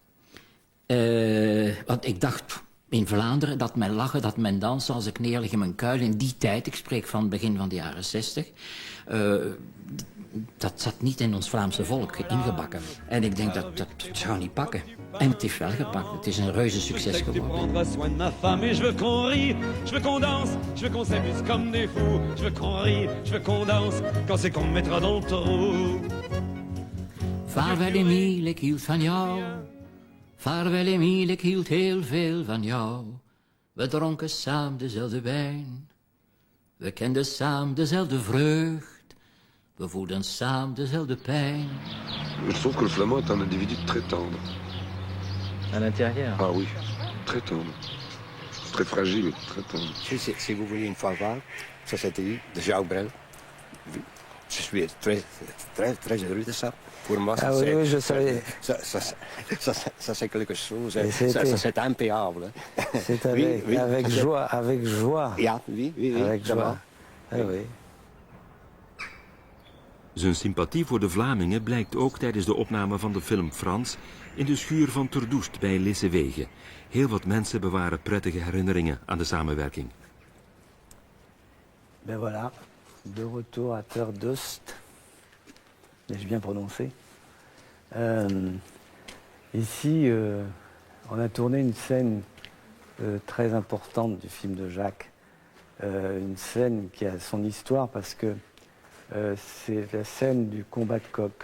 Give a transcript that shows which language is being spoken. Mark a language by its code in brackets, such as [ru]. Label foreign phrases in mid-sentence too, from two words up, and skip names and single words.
[nl] Want ik dacht in Vlaanderen dat men lachen, dat men dansen als ik neerlig in mijn kuil. In die tijd, ik spreek van het begin van de jaren 60... dat zat niet in ons Vlaamse volk ingebakken. En ik denk dat zou niet pakken. En het heeft wel gepakt. Het is een reuze succes geworden. [fr] Je veux qu'on rie, je veux qu'on danse, je veux qu'on s'amuse comme des fous. Je veux qu'on rie, je veux qu'on danse, quand c'est qu'on me mettra dans le trou. [nl] Vaarwel Emiel, ik hield van jou. Vaarwel Emiel, ik hield heel veel van jou. We dronken samen dezelfde wijn. We kenden samen dezelfde vreugd. We voelden samen dezelfde pijn. [fr] Je trouve que le flamand est un individu très tendre. À l'intérieur? Ah oui, très tendre. Très fragile, mais très tendre. Si vous voulez une fois voir, ça c'était de Jacques Brel. Je suis très heureux de ça. Pour moi, ça, oui, je savais. Ça c'est quelque chose. Ça c'est impayable. C'est avec joie, avec joie. Ja, oui. Avec joie. Ah, oui. [nl] Zijn sympathie voor de Vlamingen blijkt ook tijdens de opname van de film Frans in de schuur van Ter Doest bij Lissewege. Heel wat mensen bewaren prettige herinneringen aan de samenwerking. [fr] Ben voilà, de retour à Ter Doest. L'ai-je bien prononcé? Ici, on a tourné une scène très importante du film de Jacques. Une scène qui a son histoire parce que c'est la scène du combat de coq.